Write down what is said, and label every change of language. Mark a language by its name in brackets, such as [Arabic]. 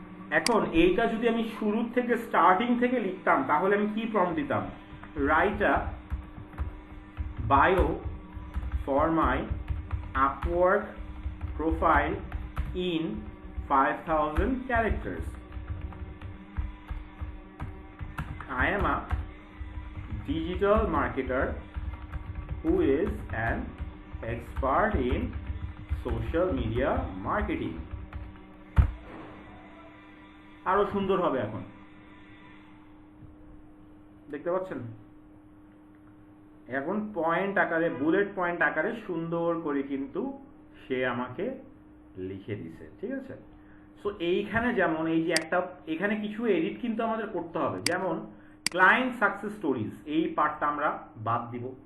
[Bangla] এখন এইটা যদি আমি শুরু থেকে স্টার্টিং থেকে লিখতাম তাহলে আমি কি প্রম্পট দিতাম? [English] Write a bio for my Upwork profile in 5000 characters. I am a digital marketer who is an expert in social media marketing. [Bangla] আরো সুন্দর হবে। এখন দেখতে পাচ্ছেন, এখন পয়েন্ট আকারে, বুলেট পয়েন্ট আকারে সুন্দর করে কিন্তু সে আমাকে লিখে দিছে। ঠিক আছে, সো এইখানে যেমন এই যে একটা এখানে কিছু এডিট কিন্তু আমাদের করতে হবে, যেমন ক্লায়েন্ট সাকসেস স্টোরিজ, এই পার্টটা আমরা বাদ দিব।